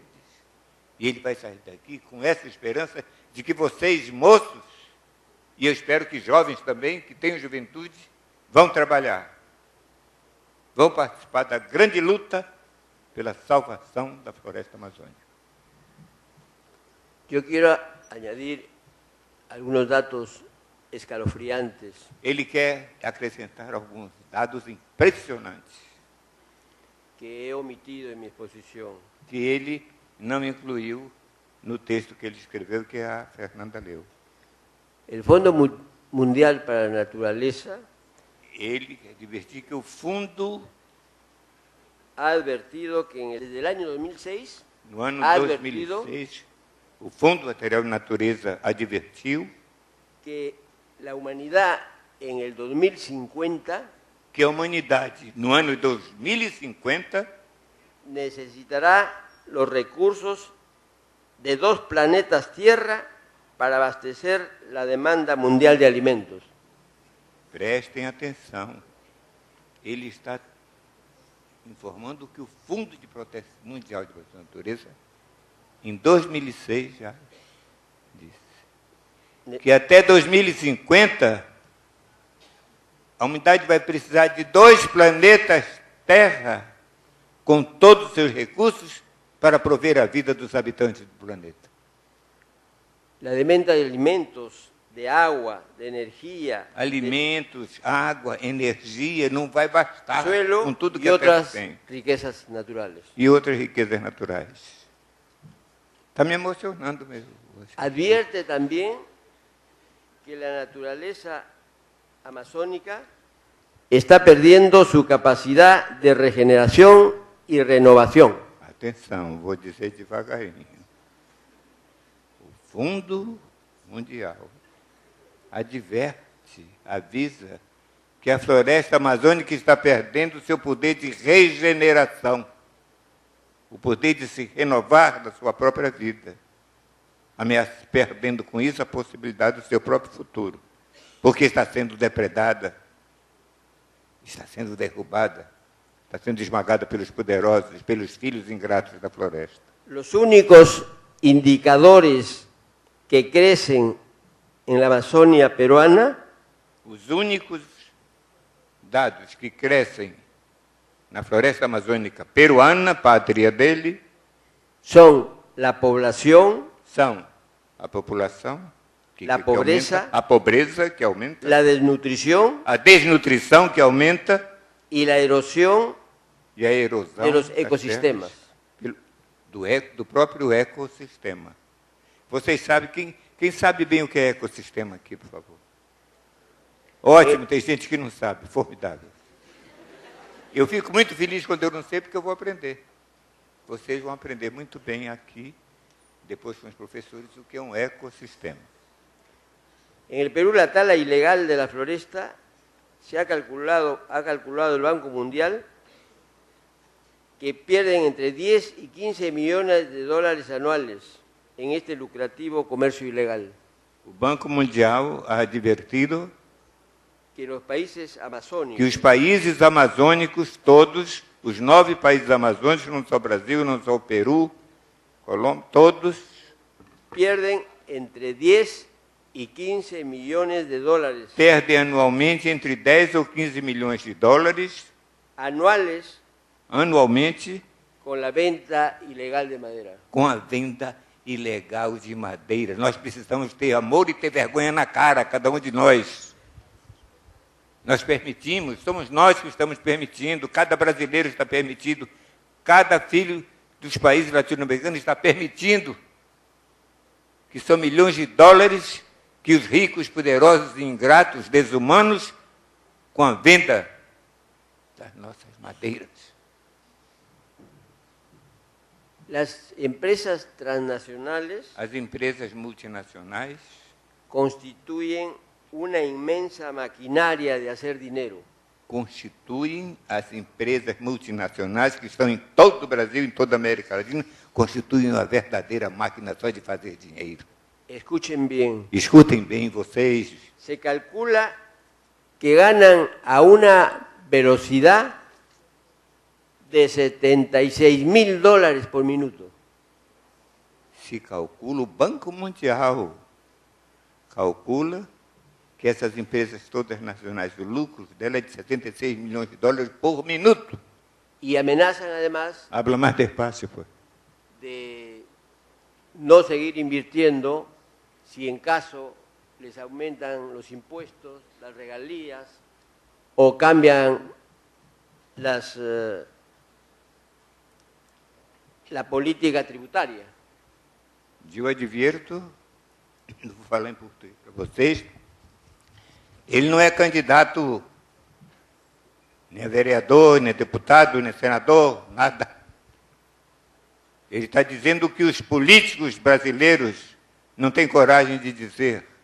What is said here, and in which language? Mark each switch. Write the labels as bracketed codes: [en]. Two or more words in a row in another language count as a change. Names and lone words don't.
[pt] E ele vai sair daqui com essa esperança de que vocês, moços, e eu espero que jovens também, que tenham juventude, vão trabalhar. Vão participar da grande luta pela salvação da floresta amazônica. [es] Yo quiero añadir algunos datos escalofriantes [pt] Ele quer acrescentar alguns dados impressionantes [es] que he omitido en mi exposición. [pt] que ele não incluiu no texto que ele escreveu, que a Fernanda leu. [es] El Fondo Mundial para la Naturaleza [pt] Ele quer advertir que o fundo, [es] ha advertido que desde el año 2006 [pt] no ano [es] ha advertido [pt] 2006, o Fundo Material de Natureza advertiu [es] que la humanidad en el 2050 [pt] que a humanidade, no ano 2050, [es] necesitará los recursos de 2 planetas Tierra para abastecer la demanda mundial de alimentos. [pt] prestem atenção, ele está informando que o Fundo Mundial de Proteção da Natureza, em 2006 já disse que até 2050 a humanidade vai precisar de 2 planetas Terra com todos os seus recursos para prover a vida dos habitantes do planeta. [es] La demanda de alimentos, de agua, de energía, [pt] Alimentos, água, energia, não vai bastar [es] de suelo [pt] com tudo que [es] y [pt] a Terra [es] otras [pt] tem. [es] riquezas naturales. [pt] E outras riquezas naturais. Está me emocionando mesmo. [es] Advierte también que la naturaleza amazónica está perdiendo su capacidad de regeneración y renovación. [pt] Atenção, vou dizer devagarinho. O Fundo Mundial adverte, avisa que a floresta amazônica está perdendo o seu poder de regeneração, o poder de se renovar da sua própria vida, perdendo com isso a possibilidade do seu próprio futuro, porque está sendo depredada, está sendo derrubada, está sendo esmagada pelos poderosos, pelos filhos ingratos da floresta. [es] Los únicos indicadores que crecen en la Amazonia peruana [pt] Os únicos dados que crescem na floresta amazônica peruana, pátria dele, [es] son la población, [pt] são a população, [es] La pobreza, [pt] aumenta, a pobreza que aumenta, [es] la desnutrición [pt] a desnutrição que aumenta [es] y la erosión [pt] e a erosão [es] de los [pt] das [es] ecosistemas. [pt] terras, do próprio ecossistema. Vocês sabem, quem sabe bem o que é ecossistema aqui, por favor? Ótimo, tem gente que não sabe, formidável. Eu fico muito feliz quando eu não sei, porque eu vou aprender. Vocês vão aprender muito bem aqui, depois com os professores, o que é um ecossistema. [es] En el Perú, la tala ilegal de la floresta ha calculado el Banco Mundial que pierden entre 10 y 15 millones de dólares anuales en este lucrativo comercio ilegal. O Banco Mundial ha advertido Que los países [pt] que [es] amazónicos [pt] os países amazônicos, todos, os 9 países amazônicos, não só o Brasil, não só o Peru, Colômbia, [es] todos pierden entre 10 y 15 millones de dólares [pt] perdem anualmente entre 10 ou 15 milhões de dólares, [es] anuales [pt] anualmente, [es] con la venta ilegal de madera. [pt] com a venda ilegal de madeira. Nós precisamos ter amor e ter vergonha na cara, cada um de nós. Nós permitimos, somos nós que estamos permitindo, cada brasileiro está permitindo, cada filho dos países latino-americanos está permitindo que são milhões de dólares que os ricos, poderosos e ingratos, desumanos, com a venda das nossas madeiras. [es] Las empresas transnacionales [pt] As empresas multinacionais [es] constituyen una inmensa maquinaria de hacer dinero. [pt] constituem as empresas multinacionais que estão em todo o Brasil, em toda a América Latina, constituem uma verdadeira máquina só de fazer dinheiro. [es] Escuchen bien, [pt] Escutem bem vocês, [es] se calcula que ganan a una velocidad de $76.000 por minuto. [pt] Se calcula, o Banco Mundial calcula que essas empresas todas nacionais, o lucro dela é de $76 milhões por minuto. [es] Y amenazan además Habla más despacio, pues. de no seguir invirtiendo si en caso les aumentan los impuestos, las regalías o cambian la política tributaria. [pt] Eu advirto, vou falar em português para vocês, ele não é candidato nem a vereador, nem a deputado, nem a senador, nada. Ele está dizendo o que os políticos brasileiros não têm coragem de dizer.